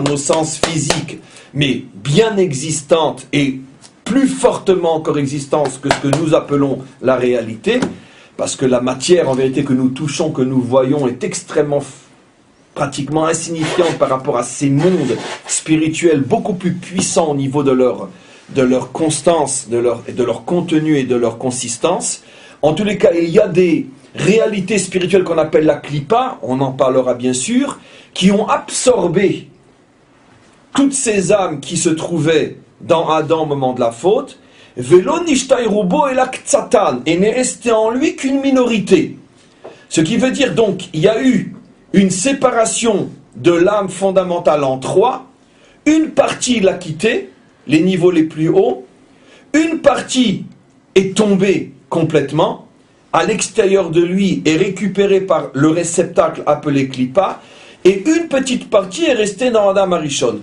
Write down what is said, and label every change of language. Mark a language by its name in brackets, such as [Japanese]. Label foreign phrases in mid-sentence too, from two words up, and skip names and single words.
[French] nos sens physiques, mais bien existantes et plus fortement encore existantes que ce que nous appelons la réalité, parce que la matière en vérité que nous touchons, que nous voyons, est extrêmement pratiquement insignifiante par rapport à ces mondes spirituels beaucoup plus puissants au niveau de leur constance, de leur contenu et de leur consistance. En tous les cas, il y a des réalités spirituelles qu'on appelle la Klippa, on en parlera bien sûr, qui ont absorbé toutes ces âmes qui se trouvaient dans Adam au moment de la faute, [Hebrew] ולא נשתייר בו אלא קטן, [French] et n'est resté en lui qu'une minorité. Ce qui veut dire donc, il y a eu une séparation de l'âme fondamentale en 3, une partie l'a quitté, les niveaux les plus hauts, une partie est tombée complètement, à l'extérieur de lui est récupérée par le réceptacle appelé Klippa, et une petite partie est restée dans Adam Arishon.